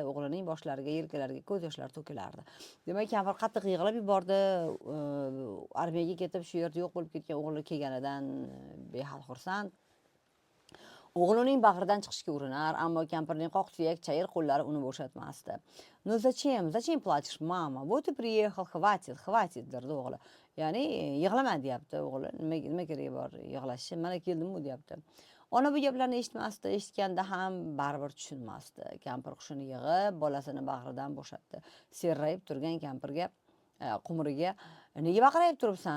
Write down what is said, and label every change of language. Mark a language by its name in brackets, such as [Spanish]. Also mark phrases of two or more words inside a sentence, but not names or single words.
[Uzbek] O'g'lining boshlariga, yelkalariga ko'z yoshlari to'kilardi. Demak, kampir qattiq yig'lab yubordi. Armiyaga ketib shu yerda yo'q bo'lib ketgan o'g'li kelganidan behad xursand. O'g'il uning bag'ridan chiqishga urinar, ammo kampirning qoq suyak chayir qo'llari uni bo'shatmasdi. [Russian] "Ну зачем? Зачем плачешь, мама? Вот и приехал, хватит, хватит" [Uzbek] derdi o'g'li. Ya'ni yig'lama deyapti o'g'li. Nima keragi bor yig'lashga? Mana keldim-ku deyapti. Ona bu gaplarni eshitmasdi, eshitganda ham baribir tushunmasdi. Kampir hushini yig'ib, bolasini bag'ridan bo'shatdi. Serrayib turgan kampirga qumriga "Nega baqirayib turibsan?